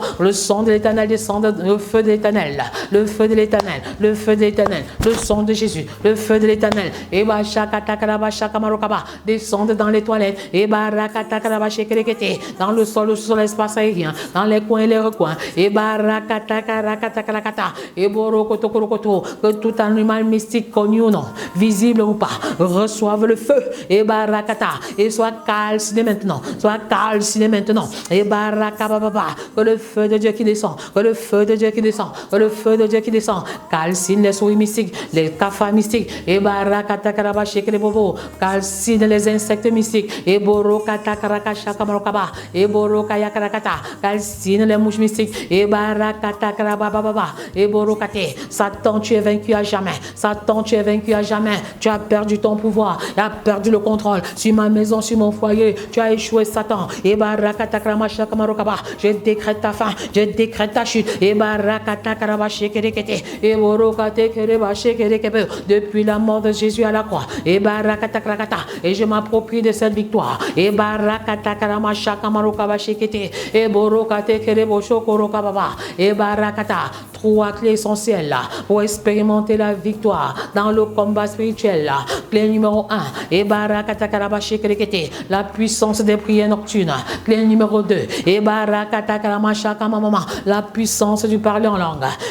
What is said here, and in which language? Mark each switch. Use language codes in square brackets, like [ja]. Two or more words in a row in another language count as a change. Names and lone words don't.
[fr] Le son de l'Éternel descende, le feu de l'Éternel. Le feu de l'Éternel. Le feu de l'Éternel. Le son de Jésus. Le feu de l'Éternel. Et bashakata karabashaka marokaba. Descende dans les toilettes. Et barakata karabashekerekete. Dans le sol, sur l'espace aérien. Dans les coins et les recoins. Et barakata karakata karakata. Et borokoto korokoto. Que tout animal mystique connu ou non, visible ou pas, reçoive le feu. Et barakata. Et soit calciné maintenant. Soit calciné maintenant. Et barakababa. Que le feu de Dieu qui descend. Que le feu de Dieu qui descend. Que le feu de Dieu qui descend. Calcine les souris mystiques. Les cafards mystiques. Et barakata karabasheke les bobo. Calcine les insectes mystiques. Et borokata karakashaka marokaba. Et borokaya karakata. Calcine les mouches mystiques. Et barakata karabababa. Et borokate. Satan, tu es vaincu à jamais. Satan, tu es vaincu à jamais. Tu as perdu ton pouvoir. Tu as perdu le contrôle sur ma maison, sur mon foyer. Tu as échoué, Satan. Et barakata karamashaka marokaba. Je décrète ta fin. Je décrète ta chute. Et barakata karabashekerekete. Et borokate kerebashekerekebe. Depuis la mort de Jésus à la croix. Et barakata karakata. Et je m'approprie de cette victoire. Et barakata karamashaka marokaba shekete. Et borokate kereboshokorokababa. Et barakata. Trois clés essentielles là, pour expérimenter la victoire dans le combat spirituel. Là. Clé numéro 1, la puissance des prières nocturnes. Clé numéro 2, la puissance du parler en langue.